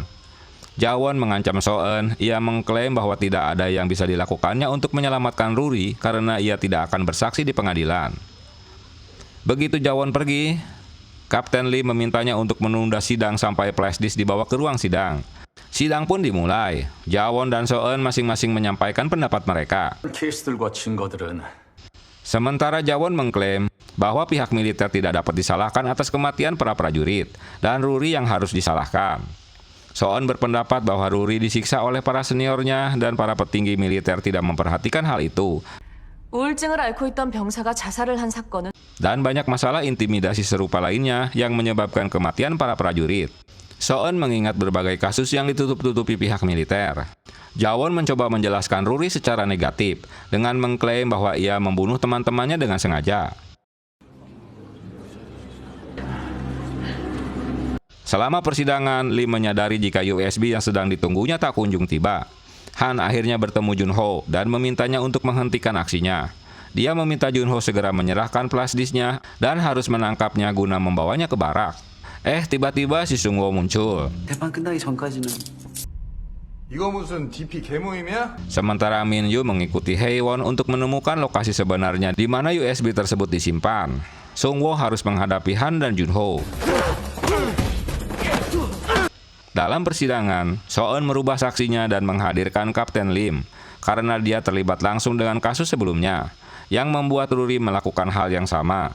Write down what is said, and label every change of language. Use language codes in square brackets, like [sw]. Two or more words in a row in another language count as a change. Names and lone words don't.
[id] Jawon mengancam Soeun, ia mengklaim bahwa tidak ada yang bisa dilakukannya untuk menyelamatkan Ruri karena ia tidak akan bersaksi di pengadilan. Begitu Jawon pergi, Kapten Lee memintanya untuk menunda sidang sampai flashdisk dibawa ke ruang sidang. Sidang pun dimulai. Jawon dan Soeun masing-masing menyampaikan pendapat mereka. [ko] 케이스들과 증거들은 [id] Sementara Jawon mengklaim bahwa pihak militer tidak dapat disalahkan atas kematian para prajurit dan Ruri yang harus disalahkan. Soeun berpendapat bahwa Ruri disiksa oleh para seniornya dan para petinggi militer tidak memperhatikan hal itu. [ko] 우울증을 앓고 있던 병사가 자살을 한 사건은 [id] Dan banyak masalah intimidasi serupa lainnya yang menyebabkan kematian para prajurit. Soeun mengingat berbagai kasus yang ditutup-tutupi pihak militer. Jawon mencoba menjelaskan Ruri secara negatif dengan mengklaim bahwa ia membunuh teman-temannya dengan sengaja. Selama persidangan, Lee menyadari jika USB yang sedang ditunggunya tak kunjung tiba. Han akhirnya bertemu Junho dan memintanya untuk menghentikan aksinya. Dia meminta Junho segera menyerahkan flashdisknya dan harus menangkapnya guna membawanya ke barak. Tiba-tiba si Sung-woo muncul. [ko] 대판 끝나기 전까지는 이거 무슨 DP 개모임이야? [id] Sementara Min Yu mengikuti Haewon untuk menemukan lokasi sebenarnya di mana USB tersebut disimpan. Sung-woo harus menghadapi Han dan Junho. Dalam persidangan, Soeun merubah saksinya dan menghadirkan Kapten Lim karena dia terlibat langsung dengan kasus sebelumnya yang membuat Ruri melakukan hal yang sama.